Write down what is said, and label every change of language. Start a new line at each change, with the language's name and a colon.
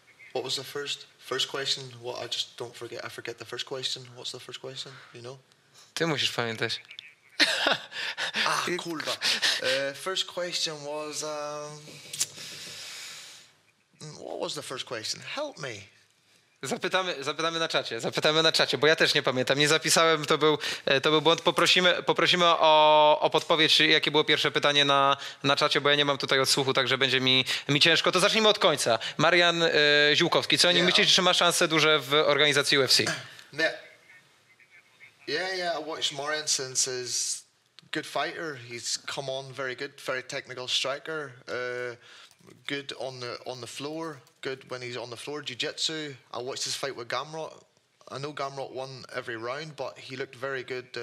English: What was the first question? What, I just don't forget. I forget the first question. What's the first question? You know?
Polish: Ty musisz pamiętać. Kurwa.
English: First question was... what was the first question? Help me.
Polish: Zapytamy na czacie, bo ja też nie pamiętam. Nie zapisałem, to był błąd. Poprosimy o podpowiedź, jakie było pierwsze pytanie na czacie, bo ja nie mam tutaj odsłuchu, także będzie mi ciężko. To zacznijmy od końca. Marian Ziółkowski, co o nim myślisz, czy ma szanse duże w organizacji UFC?
English: Yeah, I watched Marian since he's a good fighter. He's come on very good, very technical striker. Good on the floor, good when he's on the floor, jiu-jitsu. I watched his fight with Gamrot. I know Gamrot won every round, but he looked very good.